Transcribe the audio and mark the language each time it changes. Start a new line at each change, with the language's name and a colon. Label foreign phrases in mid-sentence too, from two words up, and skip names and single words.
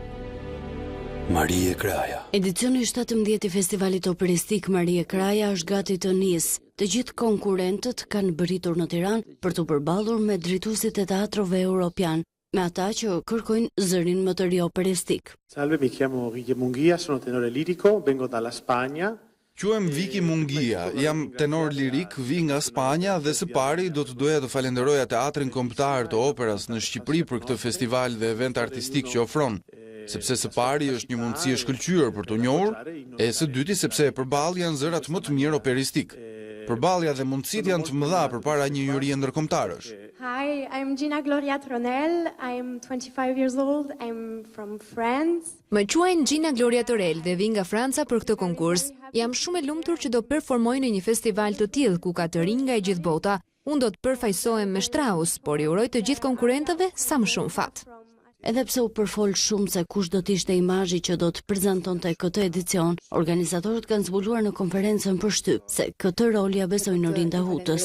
Albanian: Marie Kraja. Edicioni 17 I festivalit operistik Marie Kraja është gati të nisë. Të gjithë konkurrentët kanë bëritur në Tiranë për të përballur me drejtuesit e teatrove europian, me ata që kërkojnë zërin më të ri operistik.
Italian: Salve, mi chiamo Vicky Munghia, sono tenore lirico, vengo dalla Spagna.
Albanian: Quhem Vicky Munghia, jam tenor lirik, vi nga Spanja dhe së pari do të doja të falenderoja Teatrin Kombëtar të Operës në Shqipëri për këtë festival dhe event artistik që ofron, sepse së pari është një mundësi e shkëlqyer për të njohur, e së dyti sepse përballë janë zërat më të mirë operistik. Përballja dhe mundësitë janë të mëdha përpara një jurie ndërkombëtarësh.
English: Hi, I'm Gina Gloria Tronel. I'm 25 years old. I'm from France.
Albanian: Më quajnë Gina Gloria Torel dhe vi nga Franca për këtë konkurs. Jam shumë e lumtur që do performoj në një festival të tillë ku ka të rinj nga e gjithë bota. Unë do të përfaqësohem me Strauss, por I uroj të gjithë konkurrentëve sa më shumë fat. Edhe pse u përfol shumë se kush do të ishte imazhi që do të prezantonte këtë edicion, organizatorët kanë zbuluar në konferencën për shtyp se këtë rol ja besojnë në Rinda Hutës.